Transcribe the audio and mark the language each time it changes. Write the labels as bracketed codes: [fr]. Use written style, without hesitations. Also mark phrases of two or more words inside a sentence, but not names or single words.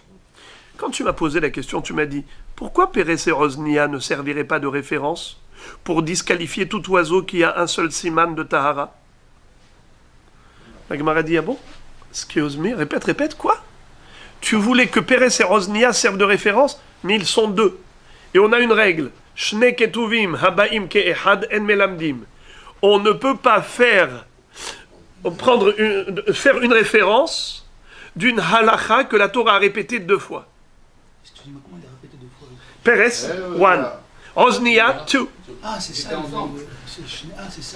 [fr] Quand tu m'as posé la question, tu m'as dit, pourquoi Pérez et Rosnia ne serviraient pas de référence pour disqualifier tout oiseau qui a un seul siman de Tahara? La Gemara dit, ah bon? [en] Excuse me, [fr] répète, quoi? Tu voulais que Pérez et Rosnia servent de référence, mais ils sont 2. Et on a une règle. [he] שני כתובים הבאים כאחד אין מלמדים. [fr] On ne peut pas faire une référence d'une halacha que la Torah a répétée 2 fois. Excusez-moi, comment il a répété 2 fois? Pérez, 1. Rosnia, 2. Ah, c'est ça. C'est ça.